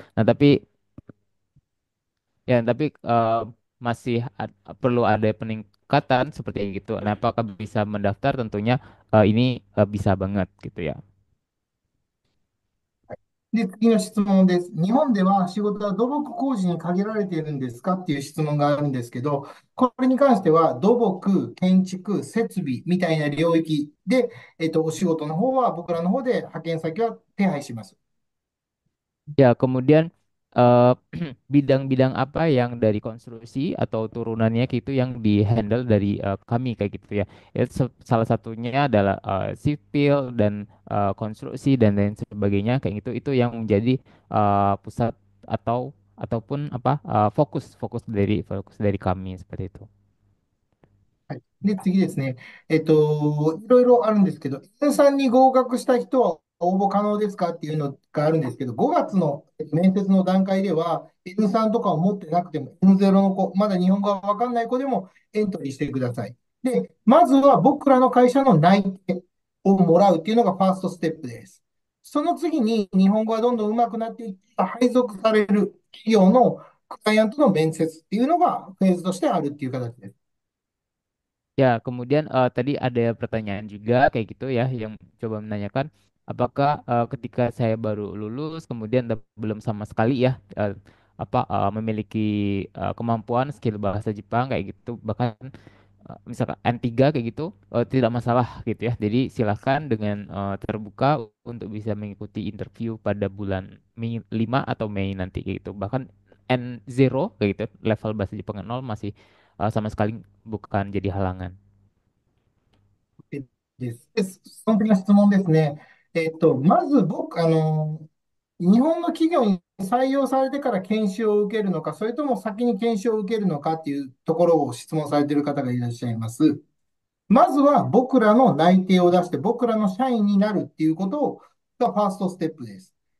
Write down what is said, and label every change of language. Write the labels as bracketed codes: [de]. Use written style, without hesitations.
[id] Nah, tapi masih perlu ada peningkatan seperti itu. Nah, apakah bisa mendaftar? Tentunya ini bisa banget gitu ya. [ja] で、次の質問です。日本では仕事は土木工事に限られているんですかっていう質問があるんですけど、これに関しては土木、建築、設備みたいな領域で、お仕事の方は僕らの方で派遣先は手配します。 [id] Ya, kemudian eh, bidang-bidang apa yang dari konstruksi atau turunannya gitu yang dihandle dari kami kayak gitu ya. Salah satunya adalah sipil dan konstruksi dan lain sebagainya kayak gitu. Itu yang menjadi pusat ataupun fokus dari kami seperti itu. [ja] はい。で、次ですね。いろいろあるんですけど、N3 に合格した人は応募可能ですかっていうのがあるんですけど、5月の面接の段階では、N3 とかを持ってなくても、N0 の子、まだ日本語がわかんない子でもエントリーしてください。で、まずは僕らの会社の内定をもらうっていうのがファーストステップです。その次に日本語がどんどん上手くなっていって配属される企業のクライアントの面接っていうのがフェーズとしてあるっていう形です。 [id] Ya, kemudian tadi ada pertanyaan juga kayak gitu ya, yang coba menanyakan apakah ketika saya baru lulus, kemudian belum sama sekali ya memiliki kemampuan skill bahasa Jepang kayak gitu, bahkan misalkan N3 kayak gitu, tidak masalah gitu ya. Jadi silahkan dengan terbuka untuk bisa mengikuti interview pada bulan Mei 5 atau Mei nanti kayak gitu. Bahkan N0 kayak gitu, level bahasa Jepang 0 masih sama sekali bukan jadi halangan. [ja] です。その次の質問ですね。まず僕、日本の企業に採用されてから研修を受けるのか、それとも先に研修を受けるのかっていうところを質問されている方がいらっしゃいます。まずは僕らの内定を出して、僕らの社員になるっていうことがファーストステップです。